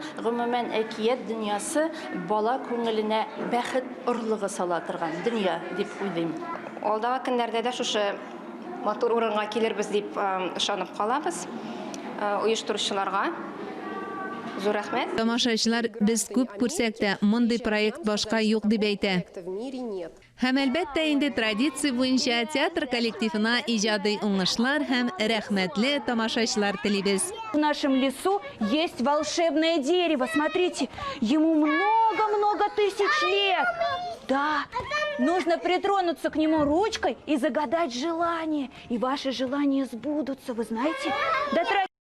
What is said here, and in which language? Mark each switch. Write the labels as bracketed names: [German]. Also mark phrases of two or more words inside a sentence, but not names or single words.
[Tatar] Гомумән әкият дөньясы бала күңеленә бәхет орлыгы сала торган дөнья дип уйлыйм. Алдагы көннәрдә дә шушы матур урынга килербез дип ышанып калабыз. Оештыручыларга зур рәхмәт. Тамашачылар без күп күрсәк тә, мондый проект башка юк дип әйтә. [Russian] В мире нет. [Tatar] Һәм әлбәттә инде традиция буенча театр коллективына иҗади уңышлар һәм рәхмәтле тамашачылар телибез. [Russian] В нашем лесу есть волшебное дерево. Смотрите, ему много-много тысяч лет. Да, нужно притронуться к нему ручкой и загадать желание. И ваши желания сбудутся, вы знаете?